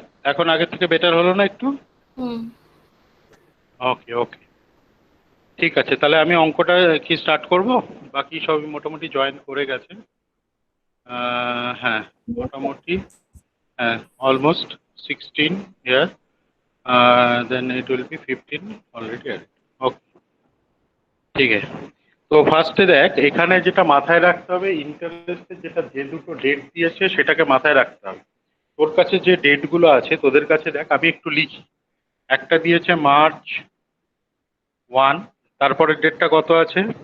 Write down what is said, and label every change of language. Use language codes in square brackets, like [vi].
[bn] এখন আগের থেকে বেটার হলো না একটু? হুম, ওকে ওকে, ঠিক আছে, তাহলে আমি অঙ্কটা কি স্টার্ট করব? বাকি সবই মোটামুটি জয়েন করে গেছে। হ্যাঁ, মোটামুটি হ্যাঁ, [en] Almost 16 here. Then it will be 15 already added. Okay, [bn] ঠিক আছে। তো ফার্স্টে দেখ, এখানে যেটা মাথায় রাখতে হবে, ইন্টারেস্টের যেটা যে দুটো ডেট দিয়েছে সেটাকে মাথায় রাখতে হবে। তোর কাছে যে ডেটগুলো আছে তোদের কাছে, দেখ আমি একটু লিখি। একটা দিয়েছে মার্চ 1, তারপরে ডেটটা কত আছে?